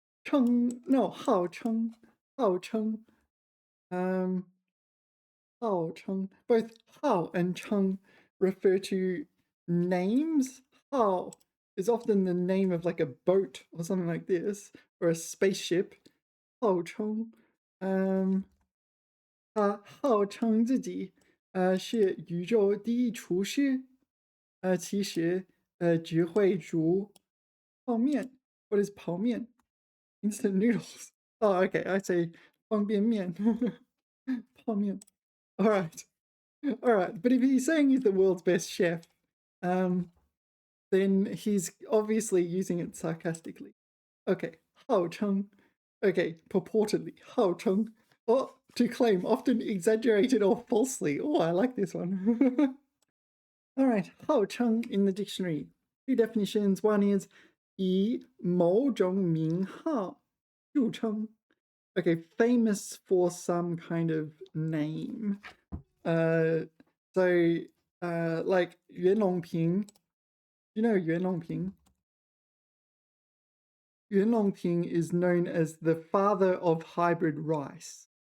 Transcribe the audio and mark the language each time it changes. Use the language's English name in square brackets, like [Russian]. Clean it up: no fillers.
[English] Hao Cheng. Um, Hao Cheng. Both Hao and Cheng refer to names. Hao is often the name of like a boat or something like this, or a spaceship. Hao Cheng. [Chinese] 他号称自己是宇宙第一厨师，其实只会煮泡面。 [English] What is 泡面？Instant noodles. Oh, okay. I say [Chinese] 方便面。泡面. [English] All right. All right. But if he's saying he's the world's best chef, then he's obviously using it sarcastically. Okay. 号称.Okay. Purportedly. 号称. Oh, to claim, often exaggerated or falsely. Oh, I like this one. All right, 号称 in the dictionary. Two definitions. [Chinese] One is 以某种名号著称. [English] Okay, famous for some kind of name. So, like Yuan Longping. You know Yuan Longping? Yuan Longping is known as the father of hybrid rice.